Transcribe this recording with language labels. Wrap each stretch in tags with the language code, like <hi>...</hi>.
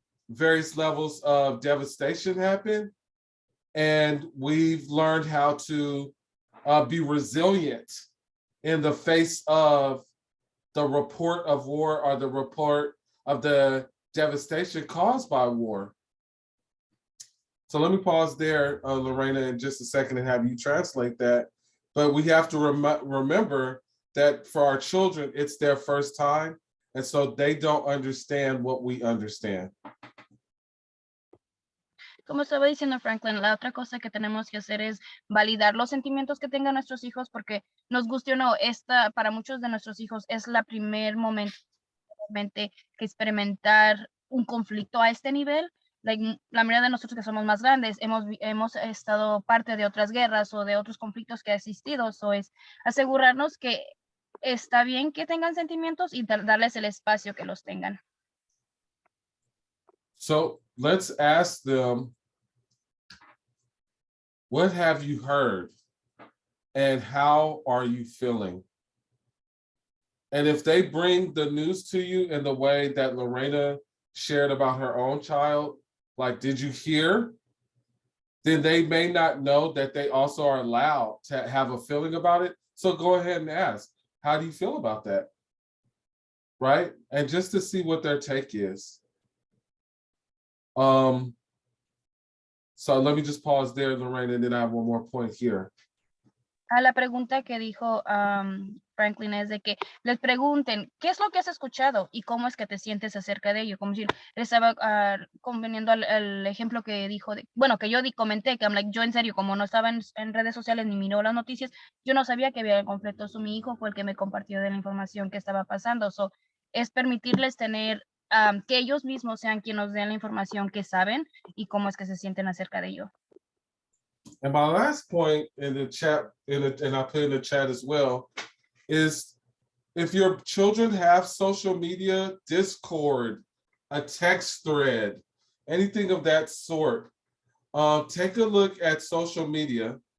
<en>various levels of devastation happen. And we've learned how to be resilient in the face of the report of war or the report of the devastation caused by war. So let me pause there, Lorena, in just a second and have you translate that. But we have to remember that for our children, it's their first time. And so they don't understand what we understand.</en> <es>Como estaba diciendo Franklin, la otra cosa que tenemos que hacer es validar los sentimientos que tengan nuestros hijos, porque nos guste o no, para muchos de nuestros hijos es la primer momento que experimentar un conflicto a este nivel. Like, la mayoría de nosotros que somos más grandes hemos estado parte de otras guerras o de otros conflictos que ha existido. So es asegurarnos que está bien que tengan sentimientos y darles el espacio que los tengan.</es> <en>So let's ask them, what have you heard and how are you feeling? And if they bring the news to you in the way that Lorena shared about her own child, like, did you hear? Then they may not know that they also are allowed to have a feeling about it. So go ahead and ask, how do you feel about that? Right? And just to see what their take is. So let me just pause there, Lorena, and then I have one more point here.</en> <es>La pregunta que dijo Franklin es de que les pregunten qué es lo que has escuchado y cómo es que te sientes acerca de ello. Como si él estaba conveniendo al ejemplo que dijo, que yo comenté, que yo en serio, como no estaba en redes sociales ni miró las noticias, yo no sabía que había conflicto. Mi hijo fue el que me compartió de la información que estaba pasando. So, es permitirles tener que ellos mismos sean quienes nos den la información que saben y cómo es que se sienten acerca de ello.</es> <en>And my last point in the chat, and I put in the chat as well, is if your children have social media, Discord, a text thread, anything of that sort, take a look at social media.</en>